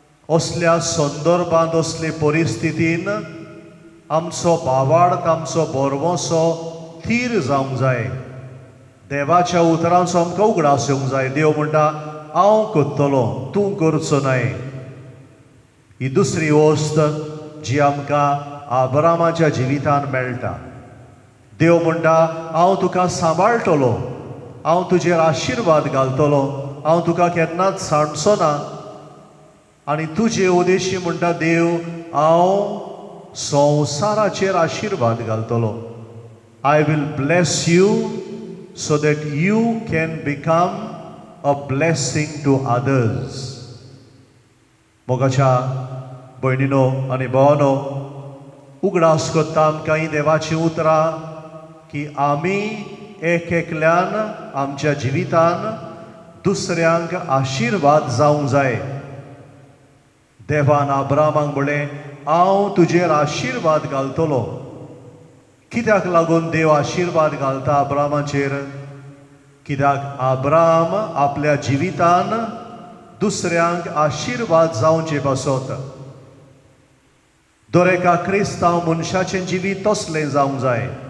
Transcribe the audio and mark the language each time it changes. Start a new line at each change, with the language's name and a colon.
Goan Konkani: असल्या संदर्भांत, असले परिस्थितीन आमचो भावार्थ, आमचो बोरवोसो थीर जावंक जाय. देवाच्या उतरांचो आमकां उगडास येवंक जाय. देव म्हणटा, हांव करतलो, तूं करचो न्हय. ही दुसरी वस्त जी आमकां आब्रामाच्या जिवितान मेळटा. देव म्हणटा, हांव तुका सांबाळटलो, हांव तुजेर आशिर्वाद घालतलो, हांव तुका केन्नाच सांडचो ना. आनी तुजे उदेशी म्हणटा देव, हांव संवसाराचेर आशिर्वाद घालतलो.
English: I will bless you so that you can become a blessing to others.
Goan Konkani: मोगाच्या भयणीनो आनी भावांनो, उगडास करता आमकां ही देवाची उतरां की आमी एक एकल्यान आमच्या जिवितान दुसऱ्यांक आशिर्वाद जावंक जाय. देवान आब्रामाक म्हळें, हांव तुजेर आशिर्वाद घालतलो. कित्याक लागून देव आशिर्वाद घालता आब्रामाचेर? कित्याक आब्राम आपल्या जिवितान दुसऱ्यांक आशिर्वाद जावचे पासत. दर एका क्रिस्तांव मनशाचें जिवीत तसलें जावंक जाय.